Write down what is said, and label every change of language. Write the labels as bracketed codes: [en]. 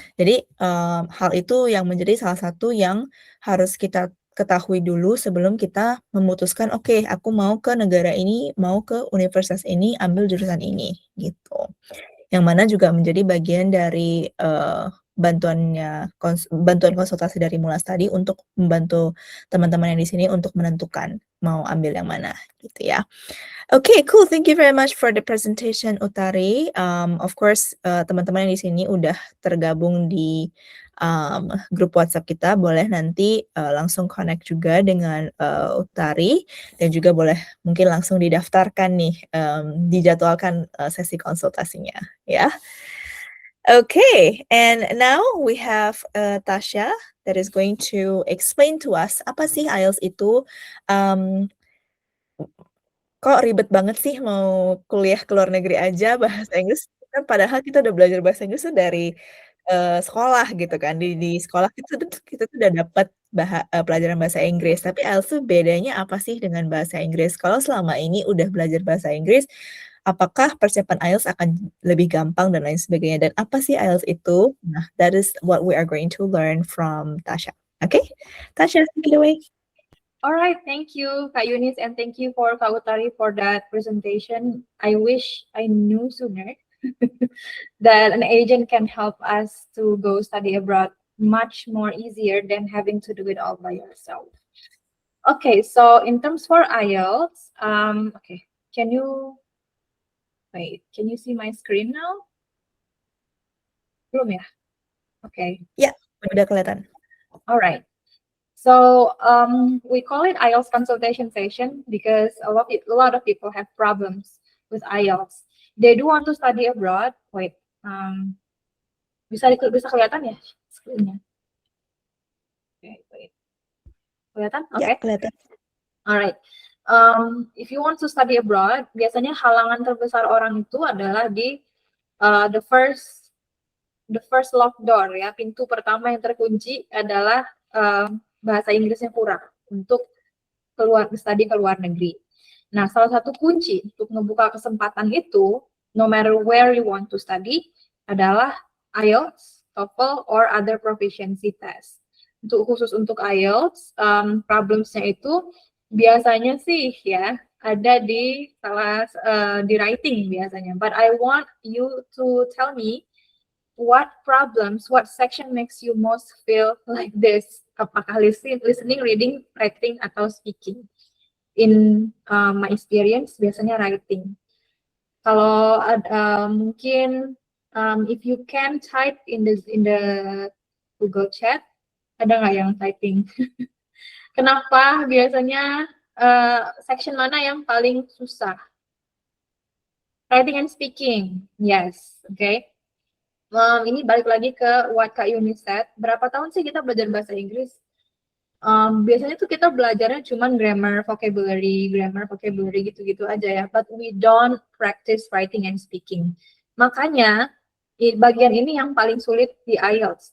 [id] Jadi hal itu yang menjadi salah satu yang harus kita ketahui dulu sebelum kita memutuskan, oke, aku mau ke negara ini, mau ke universitas ini, ambil jurusan ini gitu. Yang mana juga menjadi bagian dari bantuan konsultasi dari Mulas tadi untuk membantu teman-teman yang di sini untuk menentukan mau ambil yang mana gitu ya. [en] Okay, cool. Thank you very much for the presentation, Utari. [id] Of course, teman-teman yang di sini udah tergabung di grup WhatsApp kita, boleh nanti langsung connect juga dengan Utari, dan juga boleh mungkin langsung didaftarkan nih, dijadwalkan sesi konsultasinya, ya. [en] Okay, and now we have Tasha that is going to explain to us [id] apa sih IELTS itu. Kok ribet banget sih mau kuliah ke luar negeri aja bahasa Inggris, kan padahal kita udah belajar bahasa Inggris tuh dari sekolah gitu kan. Di sekolah kita tuh udah dapat pelajaran bahasa Inggris, tapi IELTS tuh bedanya apa sih dengan bahasa Inggris? Kalau selama ini udah belajar bahasa Inggris, apakah persiapan IELTS akan lebih gampang dan lain sebagainya, dan apa sih IELTS itu? [en] Nah, that is what we are going to learn from Tasha. Okay? Tasha, take it away. All right, thank you, Kak Yunis, and thank you for Kak Utari for that presentation. I wish I knew sooner that an agent can help us to go study abroad much more easier than having to do it all by yourself. Okay, so in terms for IELTS, okay, can you see my screen now? [id] Belum ya? Okay. Ya, udah kelihatan. [en] All right. So we call it IELTS consultation session because a lot of people have problems with IELTS. They do want to study abroad. Wait, [id] bisa kelihatan ya screen-nya? [en] Okay, wait. Kelihatan? Okay. [id] Ya, kelihatan. [en] Alright. If you want to study abroad, [id] biasanya halangan terbesar orang itu adalah di [en] the first locked door ya. [id] Pintu pertama yang terkunci adalah bahasa Inggrisnya kurang untuk study ke luar negeri. Nah, salah satu kunci untuk membuka kesempatan itu, [en] no matter where you want to study, [id] adalah [en] IELTS, TOEFL, or other proficiency test. [id] Khusus untuk IELTS, problemsnya itu biasanya sih ya ada di di writing biasanya. [en] But I want you to tell me what section makes you most feel like this? [id] Apakah listening, reading, writing, atau speaking? [en] In my experience, [id] biasanya [en] writing. [id] Kalau mungkin [en] if you can type in the Google Chat, [id] Ada nggak yang typing? Kenapa biasanya section mana yang paling susah? [en] Writing and speaking, yes, oke. [id] Okay. Ini balik lagi ke [en] what Kak Yuni said. [id] Berapa tahun sih kita belajar bahasa Inggris? Biasanya tuh kita belajarnya cuman grammar, vocabulary gitu-gitu aja ya. [en] But we don't practice writing and speaking. [id] Makanya bagian ini yang paling sulit di IELTS.